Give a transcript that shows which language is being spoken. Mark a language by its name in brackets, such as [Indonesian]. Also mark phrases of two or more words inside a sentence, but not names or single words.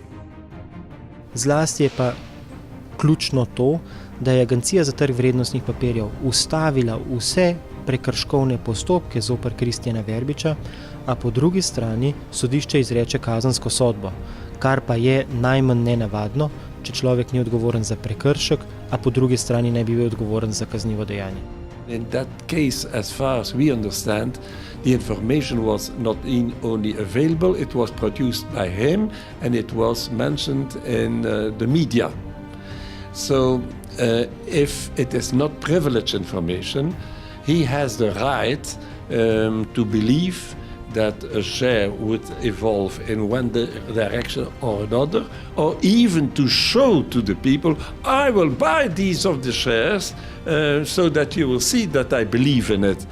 [Slovenian] Zlasti je pa ključno to, da je Agencija za trg vrednostnih papirjev ustavila vse prekrškovne postopke zoper Kristjana Verbiča, a po drugi strani sodišče izreče kazensko sodbo, kar pa je najmanj nenavadno, če človek ni odgovoren za prekršek, a po drugi strani ne bi bil odgovoren za kaznivo dejanje. [English] In that case, as far as we understand, the information was not only available, it was produced by him and it was mentioned in the media. So if it is not privileged information, he has the right to believe that a share would evolve in one direction or another, or even to show to the people, I will buy these of the shares so that you will see that I believe in it.